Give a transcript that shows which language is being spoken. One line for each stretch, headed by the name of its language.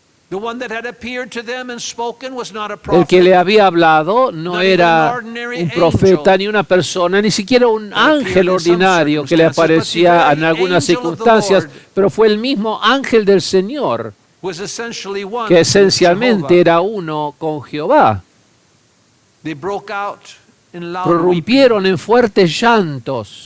English: The one that had appeared to them and spoken was not a
Spanish: El que
English: prophet.
Spanish: le había hablado no
English: Not even
Spanish: era
English: an ordinary
Spanish: un profeta
English: angel.
Spanish: ni una persona, ni siquiera un
English: That appeared
Spanish: ángel
English: in some
Spanish: ordinario que le
English: circumstances, but the
Spanish: aparecía
English: very
Spanish: en algunas
English: angel of the
Spanish: circunstancias,
English: Lord
Spanish: pero fue el mismo ángel del Señor,
English: was essentially one
Spanish: que
English: with
Spanish: esencialmente
English: Jehovah.
Spanish: era uno con Jehová.
English: They broke out in loud weeping,
Spanish: Prorrumpieron en fuertes llantos,